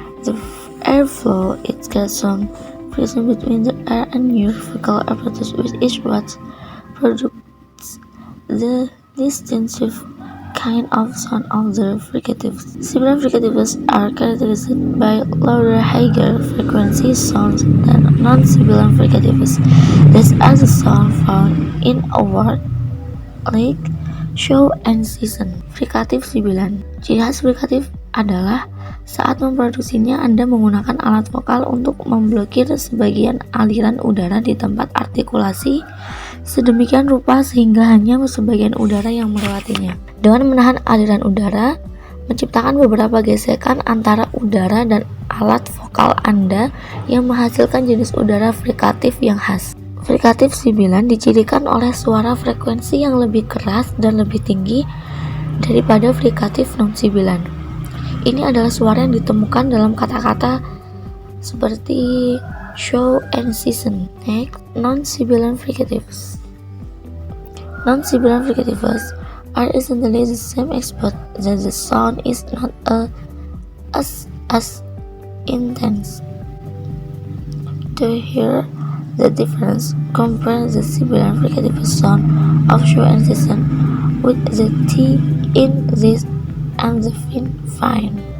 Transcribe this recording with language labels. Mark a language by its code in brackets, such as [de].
[en] The airflow it gets some friction between the air and your vocal apparatus, which is what produces the distinctive kind of sound of the fricatives. Sibilant fricatives are characterized by louder, higher frequency sounds than non-sibilant fricatives. These are the sounds found in a word like show and season. [id] Frikatif sibilan. Ciri khas frikatif adalah saat memproduksinya Anda menggunakan alat vokal untuk memblokir sebagian aliran udara di tempat artikulasi sedemikian rupa sehingga hanya sebagian udara yang melewatinya. Dengan menahan aliran udara, menciptakan beberapa gesekan antara udara dan alat vokal Anda yang menghasilkan jenis udara frikatif yang khas. Frikatif sibilan dicirikan oleh suara frekuensi yang lebih keras dan lebih tinggi daripada frikatif non-sibilan. Ini adalah suara yang ditemukan dalam kata-kata seperti [en] show and season. Next, non-sibilant fricatives. Non-sibilant fricatives are essentially the same except that the sound is not as intense. To hear the difference, compare the sibilant fricative sound of show and season with the T in this and the fine.